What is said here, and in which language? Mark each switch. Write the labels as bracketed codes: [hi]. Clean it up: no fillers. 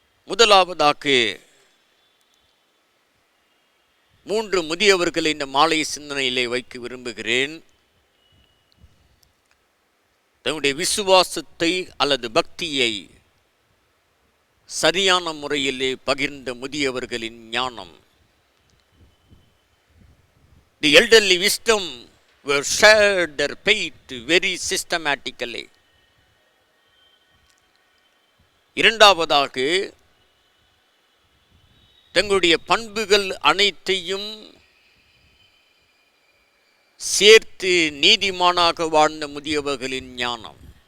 [ta] முதலாவதாக 3 முதியவர்களை இந்த மாலை சிந்தனையிலே வைக்க விரும்புகிறேன். தன்னுடைய விசுவாசத்தை அல்லது பக்தியை சரியான முறையிலே பகிர்ந்த முதியவர்களின் ஞானம். [en] The elderly wisdom were shared their faith very systematically. [ta] இரண்டாவதாக, தங்களுடைய பண்புகள் அனைத்தையும் சேர்த்து நீதிமானாக வாழ்ந்த முதியவர்களின் ஞானம்.